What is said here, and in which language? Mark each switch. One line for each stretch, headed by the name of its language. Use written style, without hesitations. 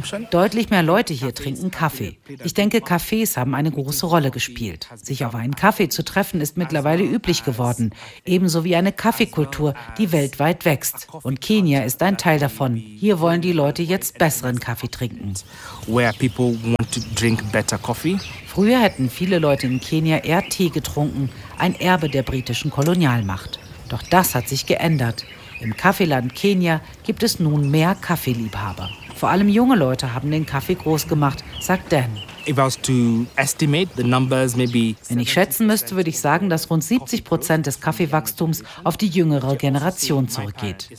German: Deutlich mehr Leute hier trinken Kaffee. Ich denke, Cafés haben eine große Rolle gespielt. Sich auf einen Kaffee zu treffen, ist mittlerweile üblich geworden. Ebenso wie eine Kaffeekultur, die weltweit wächst. Und Kenia ist ein Teil davon. Hier wollen die Leute jetzt besseren Kaffee trinken.
English: Where people want to drink better coffee.
German: Früher hätten viele Leute in Kenia eher Tee getrunken, ein Erbe der britischen Kolonialmacht. Doch das hat sich geändert. Im Kaffeeland Kenia gibt es nun mehr Kaffeeliebhaber. Vor allem junge Leute haben den Kaffee groß gemacht, sagt Dan. Wenn ich schätzen müsste, würde ich sagen, dass rund 70% des Kaffeewachstums auf die jüngere Generation zurückgeht.